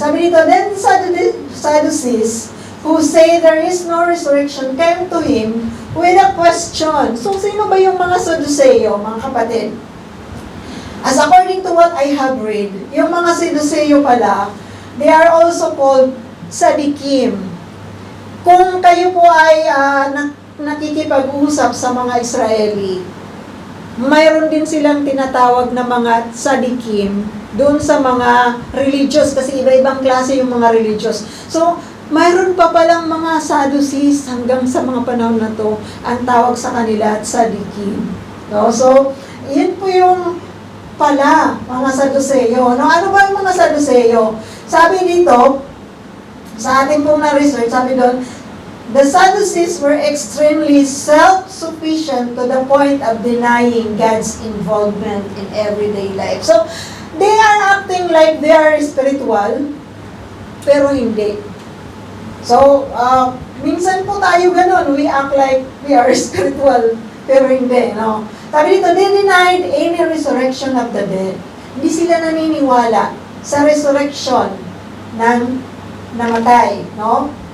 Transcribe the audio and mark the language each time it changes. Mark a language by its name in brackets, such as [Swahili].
[Filipino] Sabi dito, [English] then Sadducees, who say there is no resurrection, came to him with a question. [Filipino] So, sino ba yung mga Sadduseo, mga kapatid? [English] As according to what I have read, [Filipino] yung mga Sadduseo pala, [English] they are also called Sadikim. [Filipino] Kung kayo po ay nakikipag-usap sa mga Israeli, mayroon din silang tinatawag na mga Sadikim doon sa mga religious, kasi iba-ibang klase yung mga religious. So, mayroon pa palang mga Sadducees hanggang sa mga panahon na to, ang tawag sa kanila Sadikim. No? So, yun po yung pala, mga Sadduseo. No, ano ba yung mga Sadduseo? Sabi dito, sa ating pong na-research, sabi doon, [English] the Sadducees were extremely self-sufficient to the point of denying God's involvement in everyday life. So, they are acting like they are spiritual, [Filipino] pero hindi. So, minsan po tayo ganun, [English] we act like we are spiritual, [Filipino] pero hindi, no? Sabi dito, [English] they denied any resurrection of the dead. [Filipino] Hindi sila naniniwala sa resurrection ng namatay, no?